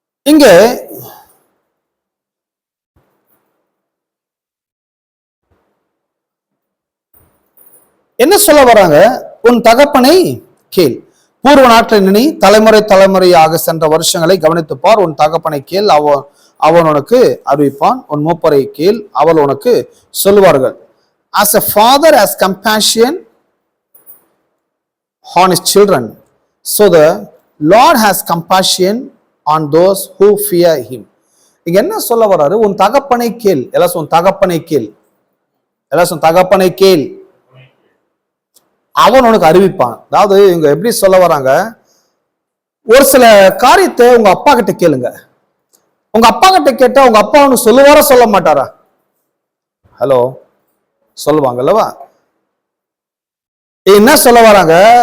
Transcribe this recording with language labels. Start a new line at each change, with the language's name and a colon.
Tamil: இங்க என்ன சொல்ல வராங்க? உன் தகப்பனை கேள், பூர்வ நாட்டில் நினை, தலைமுறை தலைமுறையாக சென்ற வருஷங்களை கவனித்து பார். உன் தகப்பனை கேள், அவன் உனக்கு அறிவிப்பான். உன் மூப்பரை கேள், அவள் உனக்கு சொல்லுவார்கள்.
English: As a father has compassion on his children, so the Lord has compassion on those who fear him.
Tamil: இங்க என்ன சொல்ல வராரு? உன் தகப்பனை கேள். எல்லாம் உன் தகப்பனை கேள், எல்லாம் உன் தகப்பனை கேள், அவன் உனக்கு அறிவிப்பான். அதாவது இவங்க எப்படி சொல்ல வராங்க? ஒரு சில காரியத்தை உங்க அப்பா கிட்ட கேளுங்க. உங்க அப்பா கிட்ட கேட்டா உங்க அப்பா உனக்கு சொல்லுவாரா சொல்ல மாட்டாரா? ஹலோ, சொல்லுவாங்க அல்லவா? என்ன சொல்ல வராங்க?